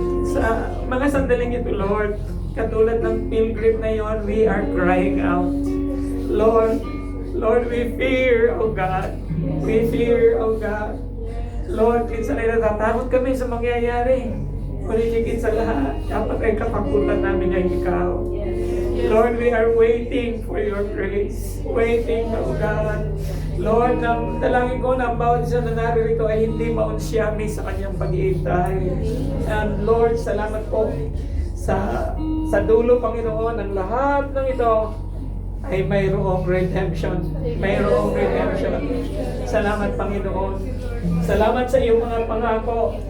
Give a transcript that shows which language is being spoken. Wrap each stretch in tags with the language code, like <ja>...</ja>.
<tl>Sa mga sandaling ito, Lord, katulad ng pilgrim na yon,</tl> <en>we are crying out. Lord, we fear, oh God. We fear, oh God.</en> <tl>Lord, minsan ay natatakot kami sa mangyayari. Ngunit higit sa lahat, dapat ay katakutan namin ay ikaw.</tl> <en>Lord, we are waiting for your grace. Waiting, oh God.</en> <tl>Lord, nang dalangin ko na ang bawat isa na naririto ay hindi maunsyami sa kanyang pag-iintay. And Lord, salamat po sa dulo, Panginoon, ang lahat ng ito ay mayroong redemption. Mayroong redemption. Salamat, Panginoon. Salamat sa iyong mga pangako.</tl>